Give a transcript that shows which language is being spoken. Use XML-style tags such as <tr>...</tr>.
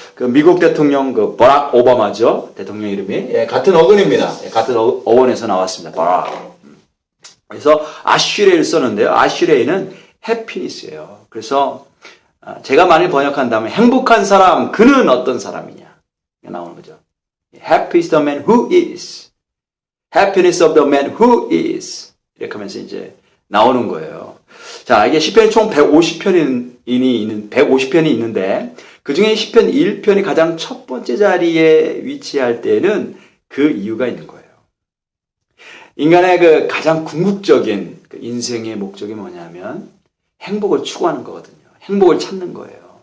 <ko>그 미국 대통령 그 버락 오바마죠, 대통령 이름이 같은 어근입니다. 같은 어원에서 나왔습니다. 바락. 그래서 아슈레이를 썼는데요. 아슈레이는 해피니스예요. 그래서 제가 많이 번역한다면 행복한 사람, 그는 어떤 사람이냐 나오는 거죠.</ko> <en>Happy is the man who is. Happiness of the man who is.</en> <ko>이렇게 하면서 이제 나오는 거예요. 자, 이게 시편이 총 150편이 있는데 그 중에 시편 1편이 가장 첫 번째 자리에 위치할 때는 그 이유가 있는 거예요. 인간의 그 가장 궁극적인 그 인생의 목적이 뭐냐면 행복을 추구하는 거거든요. 행복을 찾는 거예요.</ko>